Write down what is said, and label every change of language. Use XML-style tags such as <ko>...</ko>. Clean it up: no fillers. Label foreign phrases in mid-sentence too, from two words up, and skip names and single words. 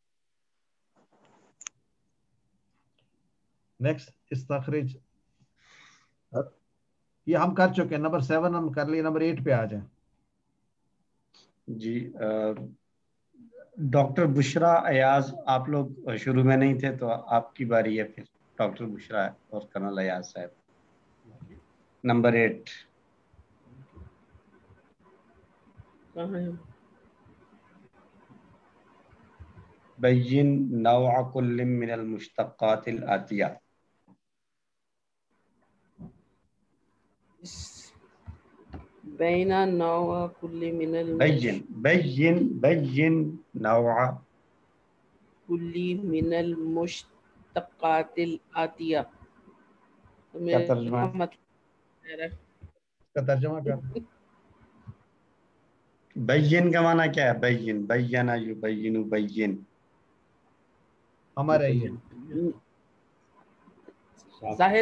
<ur>نیکسٹ استخرج، یہ ہم کر چکے ہیں، نمبر 7 ہم کر لیے، نمبر 8 پہ آ جائے. جی ڈاکٹر بشریٰ ایاز، آپ لوگ شروع میں نہیں تھے تو آپ کی باری ہے پھر. ڈاکٹر بشرا اور کرنل ایاز صاحب. نمبر 8.</ur> <ar>بین نوع کل من المشتقات الآتیہ. بین نوع کل من بین نوع کل من المشتقات الآتیہ.</ar> <ur>کیا ترجمہ کر بین کا معنی کیا ہے؟</ur> <ar>بین بینا یبین بین</ar> <ur>ہمارے ظاہر</ur>